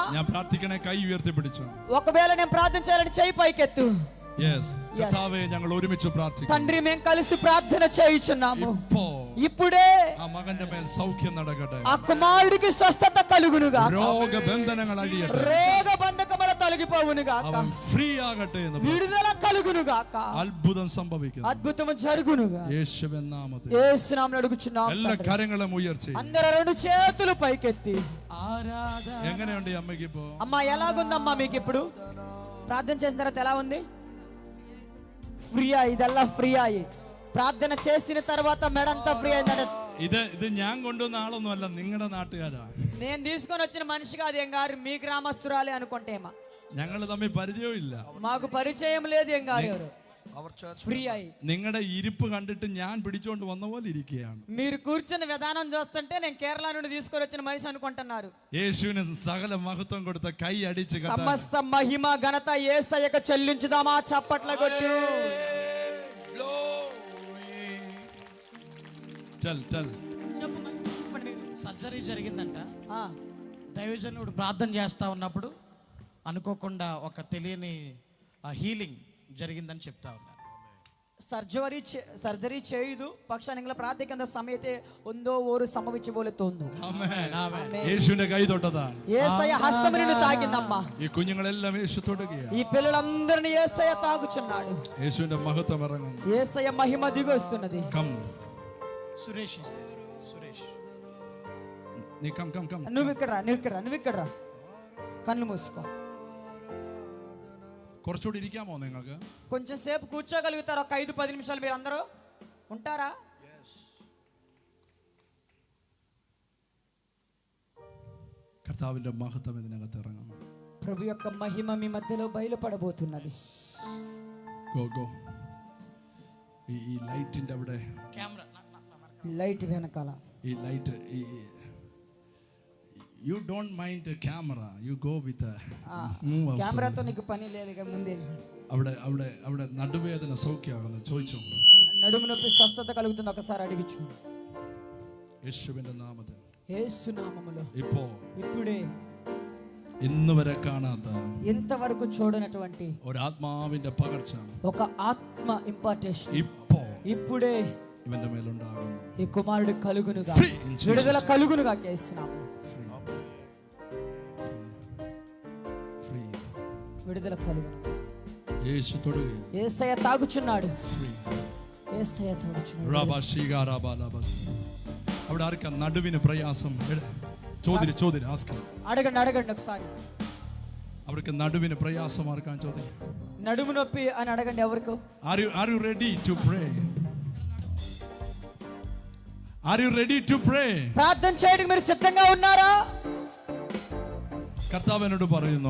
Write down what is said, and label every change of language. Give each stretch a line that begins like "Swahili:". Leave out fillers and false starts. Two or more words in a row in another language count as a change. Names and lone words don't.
Malayalam: ഞാൻ പ്രാർത്ഥിക്കണേ, കൈ ഉയർത്തി പിടിച്ചോ.
Telugu: ఒకవేళ నేను ప్రార్థన చేయాలని చెయ్యి పైకెత్తు.
Malayalam: കർത്താവേ, ഞങ്ങൾ ഒരുമിച്ച് പ്രാർത്ഥിക്കുന്നു.
Telugu: తండ్రి మేము కలిసి ప్రార్థన చేయుచున్నాము. ఇప్పుడే
Malayalam: ആ മകന്റെ മേൽ സൗഖ്യം നടക്കട്ടെ.
Telugu: ఆ కుమారుడికి స్వస్థత కలుగునుగా.
Malayalam: രോഗബന്ധനങ്ങൾ അഴിയട്ടെ.
Telugu: రోగ బంధకములు తొలగిపోవునుగా.
Malayalam: അവൻ ഫ്രീ ആകട്ടെ എന്ന്
Telugu: విడుదల కలుగునుగా.
Malayalam: അത്ഭുതം സംഭവിക്കുന്നു.
Telugu: అద్భుతం జరుగునుగా.
Malayalam: യേശുവിൻ നാമത്തിൽ
Telugu: యేసు నామములో అడుగుచున్నాము.
Malayalam: എല്ലാ കരങ്ങളും ഉയർത്തി
Telugu: అందరూ రెండు చేతులు పైకెత్తి ఆరాధన.
Malayalam: എങ്ങനെയുണ്ട് ഈ അമ്മയ്ക്ക് ഇപ്പോ?
Telugu: అమ్మా ఎలాగుందమ్మా మీకు ఇప్పుడు? ప్రార్థన చేసిన తర్వాత ఎలా ఉంది? ఫ్రీ అయ్యి ఇదల్లా ఫ్రీ అయ్యి ప్రార్థన చేసిన తర్వాత మెడంతా ఫ్రీ అయిందంటే
Malayalam: ഇത് ഞാൻ കൊണ്ടുവന്ന ആളൊന്നുമല്ല, നിങ്ങളുടെ നാട്ടുകാരാ.
Telugu: నేను తీసుకొని వచ్చిన మనిషి కాదు ఏం గారు, మీ గ్రామస్తురాలే అనుకుంటేమా.
Malayalam: ഞങ്ങൾ തമ്മിൽ പരിചയവും ഇല്ല.
Telugu: మాకు పరిచయం లేదు ఏం గారు. ఎవరు ఫ్రీ అయ్యి
Malayalam: നിങ്ങളുടെ ഇരിപ്പ് കണ്ടിട്ട് ഞാൻ പിടിച്ചോണ്ട് വന്ന പോലെ ഇരിക്കുകയാണ്.
Telugu: మీరు కూర్చున్న విధానం చూస్తుంటే నేను కేరళ నుండి తీసుకొని వచ్చిన మనిషి అనుకుంటున్నారు.
Malayalam: യേശുവിന് സകല മഹത്വം കൊടുത്ത കൈ അടിച്ച്
Telugu: సమస్త మహిమ ఘనత యేసయ్యకు చెల్లించుదామా? చప్పట్ల కొట్టు. సర్జరీ జరిగిందంట. దైవజనుడు ప్రార్థన చేస్తా ఉన్నప్పుడు అనుకోకుండా ఒక తెలియని హీలింగ్ జరిగిందని చెప్తా ఉన్నారు.
Malayalam: സർജറി ചെയ്തു, പക്ഷെ നിങ്ങൾ പ്രാർത്ഥിക്കുന്ന സമയത്ത് എന്തോ ഒരു സംഭവിച്ച പോലെ തോന്നുന്നു. യേശുവിന്റെ കൈ തൊട്ടതാണ്.
Telugu: యేసయ్య హస్తము నిన్ను తాకిందమ్మా.
Malayalam: ഈ കുഞ്ഞുങ്ങളെല്ലാം യേശു തൊടുകയാണ്.
Telugu: ఈ పిల్లలందరినీ యేసయ్య తాగుచున్నాడు.
Malayalam: యేసుവിന്റെ మహత్వం ഇറങ്ങുന്നു.
Telugu: యేసయ్య మహిమ దిగి వస్తున్నది. కమ్ సురేష్
Malayalam: നീ കം
Telugu: నువ్వు ఇక్కడ రా. కళ్ళు మూసుకో.
Malayalam: കുറച്ചുകൂടി ഇരിക്കാമോ നിങ്ങൾക്ക്?
Telugu: కొంచెం సేపు కూర్చోగలుగుతారా? ఒక 5-10 నిమిషాలు మీరు అందరూ ఉంటారా?
Malayalam: കർത്താവിന്റെ മഹത്വം ഇതിനകത്ത് ഇറങ്ങുന്നു.
Telugu: ప్రభు యొక్క మహిమ మీ మధ్యలో బయలుపడబోతున్నది.
Malayalam: ഗോ ഈ ലൈറ്റിന്റെ അവിടെ
Telugu: లైట్ వెనకాల
Malayalam: ഈ ലൈറ്റ്
English: you don't mind camera, you go with
Telugu: కెమెరాతో నీకు పని లేదు. ముందే
Malayalam: അവിടെ നടുവേദന സൗഖ്യമാകുന്നു. ചോദിച്ചു,
Telugu: నడుము నొప్పి స్వస్థత కలుగుతుంది? ఒకసారి అడిగిచు.
Malayalam: യേശുവിന്റെ നാമത്തിൽ
Telugu: యేసు నామములో
Malayalam: ഇപ്പോ
Telugu: ఇప్పుడే
Malayalam: ഇന്ന് വരെ കാണാത്ത
Telugu: ఇంతవరకు చూడనటువంటి
Malayalam: ഒരു ആത്മാവിന്റെ പകർച്ച
Telugu: ఒక ఆత్మ ఇంపార్టేషన్
Malayalam: ഇപ്പോ
Telugu: ఇప్పుడే
Malayalam: ഇവന്റെ മേലുണ്ടാകുന്നു.
Telugu: ఈ కుమారుడు కలుగునుగా,
English: Free in Jesus'
Telugu: విడుదల కలుగునుగా చేస్తున్నాము. విడుదల కలుగునుగా. యేసు తొడుగు. యేసయ్య తాగుచున్నాడు.
English: Free.
Telugu: యేసయ్య తాగుచున్నాడు. റബാശിഗാ റബാലബസ്.
Malayalam: അവിടെ ആർക്കാ നടുവിന് പ്രയാസം? ചോദ്യം ആസ്ക്.
Telugu: అడగండి ఒకసారి.
Malayalam: അവർക്ക് നടുവിന് പ്രയാസം ആർക്കാ? ചോദ്യം.
Telugu: నడుము నొప్పి అని అడగండి ఎవరికి.
English: Are you ready to pray? Are you ready to pray?
Telugu: ప్రార్థన చేయడానికి మీరు సిద్ధంగా ఉన్నారా?
Malayalam: കർത്താവ് എന്നോട് പറയുന്നു,